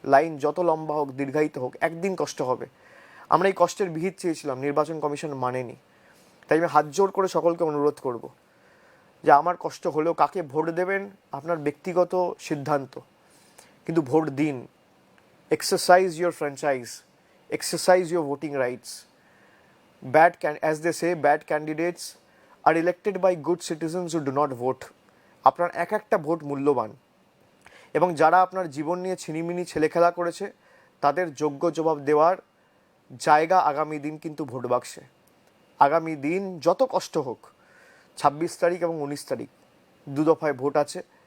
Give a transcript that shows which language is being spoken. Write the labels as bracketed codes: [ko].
[bn] Line যত লম্বা হোক, দীর্ঘায়িত হোক, একদিন কষ্ট হবে। আমরা এই কষ্টের বিহিত চেয়েছিলাম, নির্বাচন কমিশন মানেনি। তাই আমি হাত জোড় করে সকলকে অনুরোধ করব যে আমার কষ্ট হলেও কাকে ভোট দেবেন আপনার ব্যক্তিগত সিদ্ধান্ত, কিন্তু ভোট দিন। [en] Exercise your franchise, exercise your voting rights. As they say, bad candidates are elected by good citizens who do not vote. [bn] আপনার এক একটা ভোট মূল্যবান, এবং যারা আপনার জীবন নিয়ে ছিনিমিনি ছেলেখেলা করেছে তাদের যোগ্য জবাব দেওয়ার জায়গা আগামী দিন কিন্তু ভোট বাক্সে। আগামী দিন যত কষ্ট হোক, 26 তারিখ এবং 19 তারিখ 2 দফায় ভোট আছে।